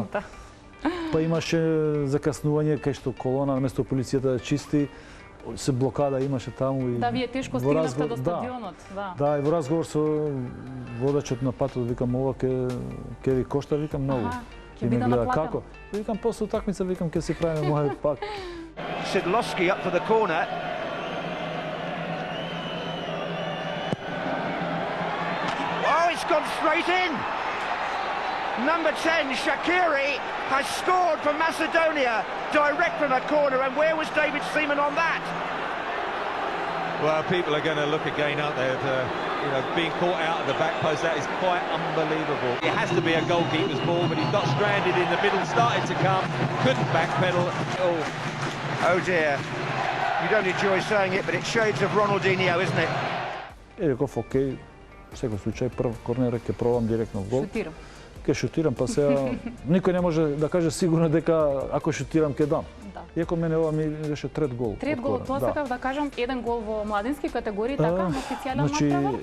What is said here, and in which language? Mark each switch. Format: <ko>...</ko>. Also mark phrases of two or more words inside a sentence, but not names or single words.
<mk>Па имаше закаснување кај што колона наместо полицијата да чисти, се блокада имаше таму и да, вие тешко стигнавте до стадионот, да. Да, и во разговор со водачот на патот викам ова ќе ви кошта, викам многу. Ќе биде наплатено. Како? Викам после утакмица, викам ќе си правиме мој пак.</mk> <en>Sidlowski up for the corner. Oh, it's gone straight in. Number 10, Shaqiri, has scored for Macedonia direct from a corner, and where was David Seaman on that? Well, people are going to look again, aren't they? Being caught out of the back post, that is quite unbelievable. It has to be a goalkeeper's ball, but he got stranded in the middle, started to come, couldn't backpedal. Oh dear. You don't enjoy saying it, but it's shades of Ronaldinho, isn't it?</en> <mk>Реков, окей, секој случај, прв корнер ќе пробам директно в гол. Шутирам. Ќе шутирам, па сега никој не може да каже сигурно дека ако шутирам ќе дам. Да. Иако мене ова ми беше трет гол. Трет гол, тоа сакав да кажам, еден гол во младински категории, така, официјален надпревар?</mk>